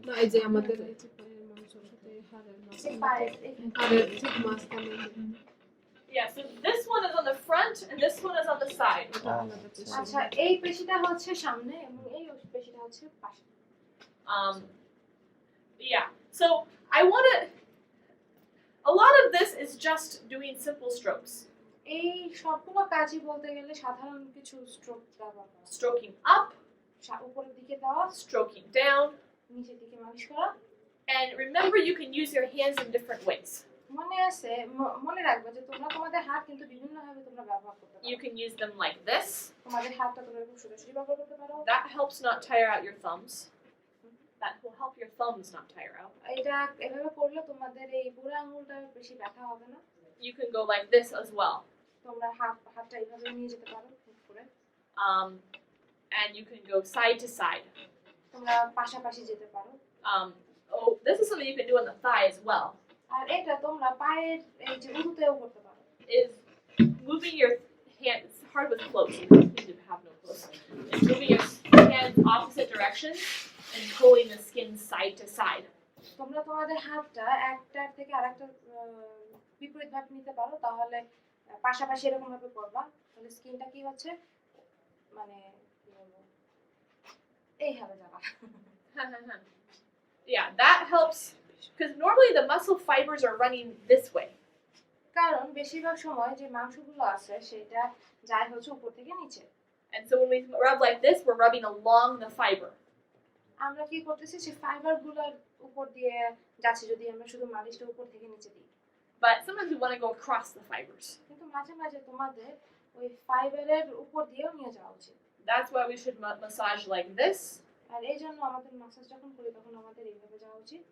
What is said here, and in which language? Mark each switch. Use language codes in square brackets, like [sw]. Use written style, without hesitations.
[bn] না এই যে আমাদের এই যে পায়ের মাংসের সাথে হাড়ের এই মাঝখানে পায়ের এখানে। হাড়ের ঠিক মাঝখানে [en] Yeah, so this one is on the front and this one is on the side. [bn] এটা আলাদা পেশি। আচ্ছা এই পেশিটা হচ্ছে সামনে এবং এই পেশিটা হচ্ছে পাশে। [en] Yeah, so I want to. A lot of this is just doing simple strokes. [bn] এই সবগুলো কাজই বলতে গেলে সাধারণ কিছু স্ট্রোক ব্যবহার করা, [en] Stroking up, [bn] উপরের দিকে দেওয়া, [en] stroking down. [bn] নিচের দিকে মালিশ করা। [en] And remember, you can use your hands in different ways. [bn] মনে আছে মনে রাখবে যে তোমরা তোমাদের হাত কিন্তু বিভিন্ন ভাবে তোমরা ব্যবহার করতে [en] You [bn] পারো। [en] can use them like this. [bn] তোমাদের হাতটা তোমরা খুব সোজাসুজি ব্যবহার করতে পারো। [en] That helps not tire out your thumbs. That will help your thumbs not tire out. [bn] এটা এভাবে করলে তোমাদের এই বুড়ো আঙুলটা বেশি ব্যথা হবে না। [en] You can go like this as well. [bn] তোমরা হাতটা এইভাবে নিয়ে যেতে পারো ঠিক করে। [en] And you can go side to side. [bn] তোমরা পাশাপাশি যেতে পারো। [en] Oh, this is something you can do on the thigh as well. [bn] আর এটা তোমরা পায়ের এই যে উরুতেও করতে পারো। [en] Is moving your hands. It's hard with clothes. You need to have no clothes. It's moving your hands opposite directions and pulling the skin side to side. [bn] তোমরা তোমাদের হাতটা একটার থেকে আরেকটা বিপরীত ভাবে নিতে পারো, তাহলে পাশাপাশি এরকম ভাবে করবা, তাহলে স্কিনটা কি হচ্ছে মানে কি বলবো এইভাবে যাবা। [en] Yeah, that helps because normally the muscle fibers are running this way. [bn] কারণ বেশিরভাগ সময় যে মাংসগুলো আছে সেটা যায় হচ্ছে উপর থেকে নিচে। [en] And so when we rub like this, we're rubbing along the fiber. [bn] আমরা কি করতেছি সেই ফাইবারগুলোর উপর দিয়ে যাচ্ছে, যদি আমরা শুধু মালিশটা উপর থেকে নিচে দিই। [en] But sometimes we want to go across the fibers. [bn] কিন্তু মাঝে মাঝে তোমাদের ওই ফাইবারের উপর দিয়েও নিয়ে যাওয়া উচিত। [en] That's why we should massage like this, [bn] আর এই জন্য আমাদের মাসাজ যখন করি তখন আমাদের এইভাবে যাওয়া উচিত,